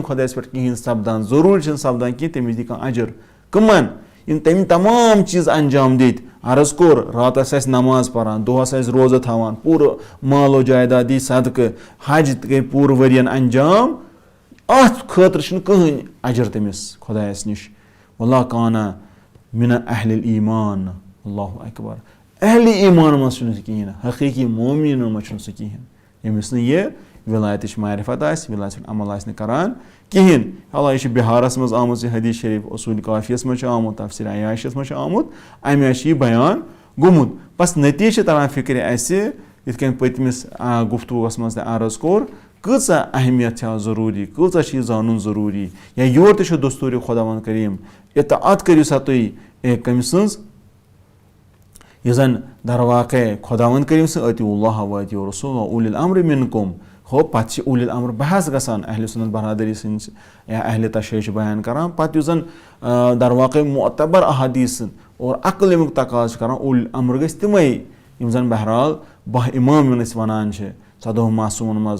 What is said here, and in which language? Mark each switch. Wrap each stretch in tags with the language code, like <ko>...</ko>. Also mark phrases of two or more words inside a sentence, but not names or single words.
<ks>خۄدایس پٮ۪ٹھ کِہینۍ سپدان ضروٗری چھُنہٕ سپدان کینٛہہ تٔمِس دی کانٛہہ اجر کٕمن یِم تٔمۍ تمام چیٖز انجام دِتۍ عرض کوٚر راتس آسہِ نماز پران دۄہس آسہِ روزٕ تھاوان پوٗرٕ مالو جایداد دی صدقہٕ حج تہِ گٔے پوٗرٕ ؤرین انجام اتھ خٲطرٕ چھُنہٕ کٕہٕنۍ اجر تٔمِس خۄدایس نِش</ks> <ar>واللہ کانا من اہل الایمان اللہ اکبر</ar> <ks>اہلِ ایمان منٛز چھُنہٕ سُہ کِہینۍ حقیٖقی مومِنن منٛز چھُنہٕ سُہ کِہینۍ ییٚمِس نہٕ یہِ ولایتٕچ معرفت آسہِ ولایت ہُنٛد عمل آسہِ نہٕ کران کِہینۍ حالانکہِ یہِ چھِ بِہارس منٛز آمٕژ یہِ حدیٖث شریٖف اصوٗلِ کافیَس منٛز چھُ آمُت تفسیٖر عیاشَس منٛز چھُ آمُت امہِ آیہِ چھُ یہِ بیان گوٚمُت بس نٔتیٖجہٕ چھِ تران فِکرِ اَسہِ یِتھ کٔنۍ پٔتمِس گُفتگوٗوس منٛز تہِ عرض کوٚر کۭژاہ اہمیت چھِ اتھ ضروٗری کۭژاہ چھِ یہِ زانُن ضروٗری یا یورٕ تہِ چھُ دستوٗرِ خۄداوند کریٖم اطاعت کٔرِو سا تُہۍ कम सज यह जन दरवाक़ खुदावंद करीम</ks> <ar>أطيعوا الله وأطيعوا الرسول وأولي الأمر منكم</ar> <ks>हो पत् उलिल अम्र बहस गसान अहले सुन्नत बरादरी सिंद या अहले तशरीह बयान करान पत् यु जन दरवाक़ मुअतबर अहादीस और अक्ल अमुक तकाज करान उलिल अम्र गस तिमै यम जन बहरहाल बह इमाम वन वनान 14 मासूमन मज</ks>